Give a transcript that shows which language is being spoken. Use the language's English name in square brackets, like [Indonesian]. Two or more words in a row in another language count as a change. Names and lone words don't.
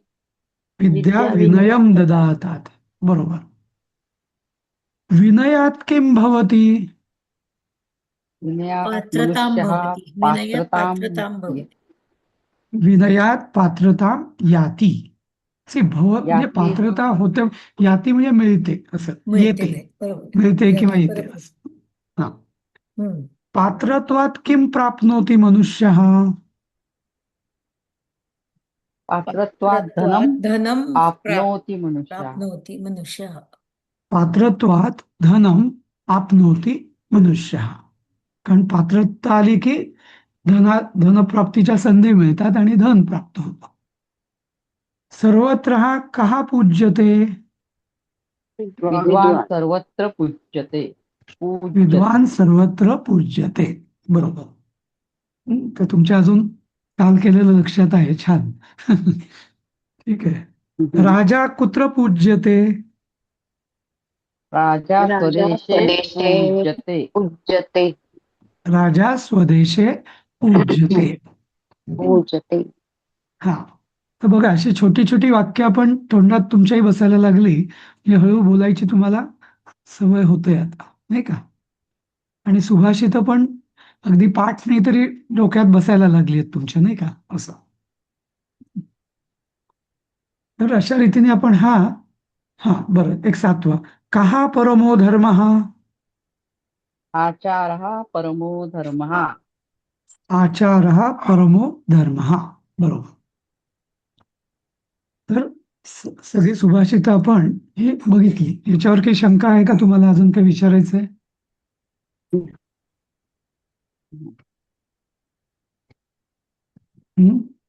[Sanskrit] विद्या विद्या विनयं ददातात. बरोबर. विनयात किं भवति? विनयात पात्रतां मनुष्यः भवति. विनयात पात्रतां पात्रतां भवति. विनयात पात्रता याती. [Marathi] भव म्हणजे [Sanskrit] याति. [Marathi] पात्रता होते, याती म्हणजे मिळते, असं मिळते येते, नाही. बरोबर. मिळते किंवा [Sanskrit] याती [Marathi] येते बरोबर. असं. हा. हम्म. [Sanskrit] पात्रत्वात किं प्राप्नोति मनुष्यः? पात्रत्वात् धनम धनं आपनोति मनुष्यः. प्राप्नोति मनुष्यः. पात्रत्वात धनम आपनोति मनुष्यः. [Marathi] कारण पात्रता आली की धनप्राप्तीच्या संधी मिळतात आणि धन प्राप्त होतं. [Sanskrit] सर्वत्र कहा पूज्यते? विद्वान सर्वत्र पूज्यते. विद्वान सर्वत्र पूज्यते. [Marathi] बरोबर. तर तुमच्या अजून काल केलेलं लक्षात आहे. छान. ठीक आहे. [Sanskrit] राजा कुत्र पूज्यते? राजा स्वदेशे पूज्यते. पूज्यते. राजा स्वदेशे पूज्यते. पूज्यते. [Marathi] हा. तर बघा, अशी छोटी छोटी वाक्य आपण तोंडात तुमच्याही बसायला लागली म्हणजे हळू बोलायची तुम्हाला सवय होते आता, नाही का? आणि सुभाषितं पण अगदी पाठ नाही तरी डोक्यात बसायला लागली आहेत तुमच्या, नाही का? असं. तर अशा रीतीने आपण बरं, एक 7वा. [Sanskrit] कहा परमो धर्मः? आचारः परमो धर्मः. आचारः परमो धर्मः. [Marathi] बरोबर. तर सगळी सुभाषितं आपण हे बघितली. याच्यावर काही शंका आहे का तुम्हाला? अजून काही विचारायचंय? हम्म?